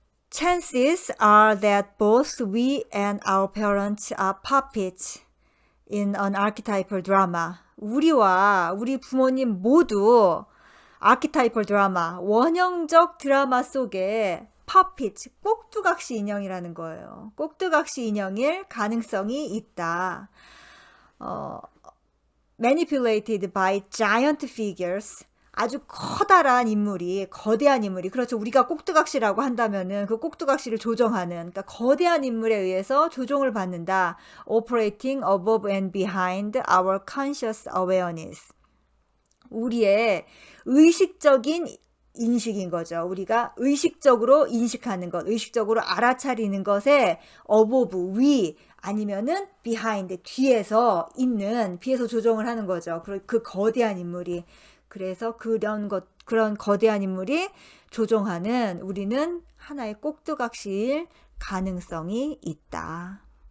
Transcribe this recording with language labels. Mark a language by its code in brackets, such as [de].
[en] Chances are that both we and our parents are puppets in an archetypal drama. [ko] 우리와 우리 부모님 모두 [en] archetypal drama, [ko] 원형적 드라마 속에 puppets, 꼭두각시 인형이라는 거예요. 꼭두각시 인형일 가능성이 있다. [en] manipulated by giant figures. [ko] 아주 커다란 인물이, 거대한 인물이, 그렇죠. 우리가 꼭두각시라고 한다면은 그 꼭두각시를 조정하는, 그러니까 거대한 인물에 의해서 조종을 받는다. [en] operating above and behind our conscious awareness. [ko] 우리의 의식적인 인식인 거죠. 우리가 의식적으로 인식하는 것, 의식적으로 알아차리는 것에 above, 위, 아니면은 behind, 뒤에서 조종을 하는 거죠. 그 거대한 인물이. 그래서 그런 거대한 인물이 조종하는 우리는 하나의 꼭두각시일 가능성이 있다.